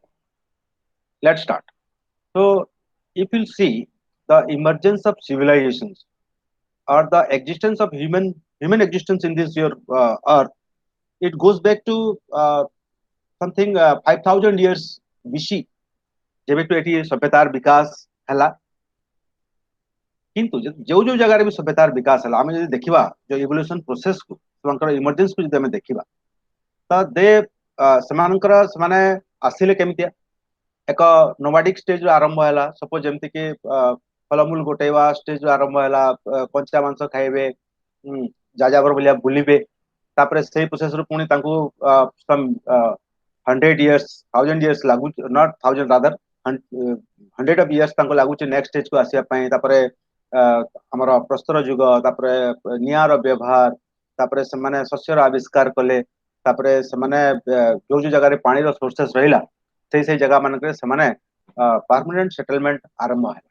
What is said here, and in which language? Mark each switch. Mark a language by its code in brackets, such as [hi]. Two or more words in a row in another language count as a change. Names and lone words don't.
[en] Let's start. So if you see the emergence of civilizations or the existence of human existence in this your earth, it goes back to something 5000 years BC, [or] ଯେବେଠୁ ଏଠି ସଭ୍ୟତାର ବିକାଶ ହେଲା। କିନ୍ତୁ ଯୋଉ ଯୋଉ ଜାଗାରେ ବି ସଭ୍ୟତାର ବିକାଶ ହେଲା, ଆମେ ଯଦି ଦେଖିବା ଯୋଉ [en] evolution process [or] କୁ, ସେମାନଙ୍କର ଇମର୍ଜେନ୍ସ କୁ ଯଦି ଆମେ ଦେଖିବା, ତ ସେମାନେ ଆସିଲେ କେମିତିଆ ଏକ [en] nomadic stage [or] ରୁ ଆରମ୍ଭ ହେଲା। ସପୋଜ ଯେମିତି କି ଫଳମୂଳ ଗୋଟେଇବା ଷ୍ଟେଜ ରୁ ଆରମ୍ଭ ହେଲା, କଞ୍ଚା ମାଂସ ଖାଇବେ, ଯାଯାବର ଭଳିଆ ବୁଲିବେ। ତାପରେ ସେଇ ପ୍ରୋସେସ ରୁ ପୁଣି ତାଙ୍କୁ [en] 100 years 1000 years [or] ଲାଗୁଛି, [en] not 1000 rather 100 of years [or] ତାଙ୍କୁ ଲାଗୁଛି [en] next stage [or] କୁ ଆସିବା ପାଇଁ। ତାପରେ ଆମର ପ୍ରସ୍ତର ଯୁଗ, ତାପରେ ନିଆଁର ବ୍ୟବହାର, ତାପରେ ସେମାନେ ଶସ୍ୟର ଆବିଷ୍କାର କଲେ। ତାପରେ ସେମାନେ ଯୋଉ ଯୋଉ ଜାଗାରେ ପାଣିର ସୋର୍ସେସ ରହିଲା, ସେଇ ଜାଗା ମାନଙ୍କରେ ସେମାନେ [en] permanent settlement [or] ଆରମ୍ଭ ହେଲା।